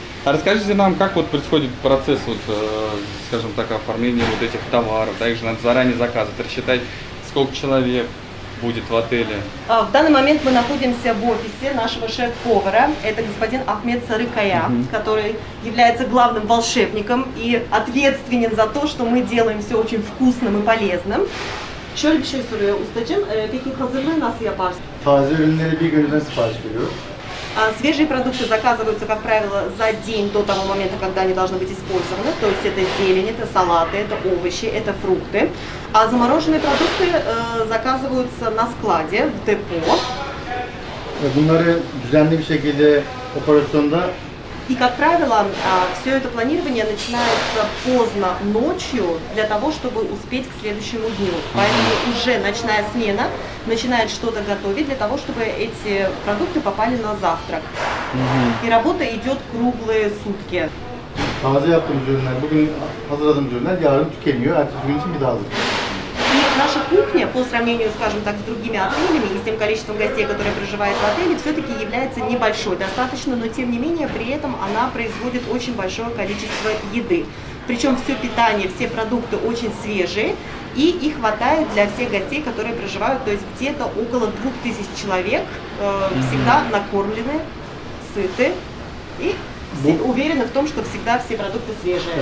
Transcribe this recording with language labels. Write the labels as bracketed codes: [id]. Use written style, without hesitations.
[ru] А расскажите нам, как вот происходит процесс, вот, скажем так, оформления вот этих товаров, да, их же надо заранее заказывать, рассчитать, сколько человек будет в отеле. В данный момент мы находимся в офисе нашего шеф-повара. Это господин Ахмед Сарыкая, который является главным волшебником и ответственен за то, что мы делаем все очень вкусным и полезным. [tr] Şöyle bir şey soruyor ustacığım. Peki hazırlığı nasıl yaparsın? Taze ürünleri bir gün önceden sipariş veriyoruz. [ru] Свежие продукты заказываются, как правило, за день до того момента, когда они должны быть использованы. То есть это зелень, это салаты, это овощи, это фрукты. А замороженные продукты заказываются на складе, в депо. [tr] Bunları düzenli bir şekilde operasyonda [ru] И, как правило, все это планирование начинается поздно ночью для того, чтобы успеть к следующему дню. Поэтому уже ночная смена начинает что-то готовить для того, чтобы эти продукты попали на завтрак. И работа идет kруглые sutki. [tr] taze yaptığımız ürünler, bugün hazırladığımız ürünler yarın tükeniyor. Ertesi gün için bir daha hazır. [ru] И наша кухня, по сравнению, скажем так, с другими отелями и с тем количеством гостей, которые проживают в отеле, все-таки является небольшой достаточно, но тем не менее при этом она производит очень большое количество еды. Причем все питание, все продукты очень свежие, и их хватает для всех гостей, которые проживают, то есть где-то около 2000 человек всегда накормлены, сыты и уверены в том, что всегда все продукты свежие.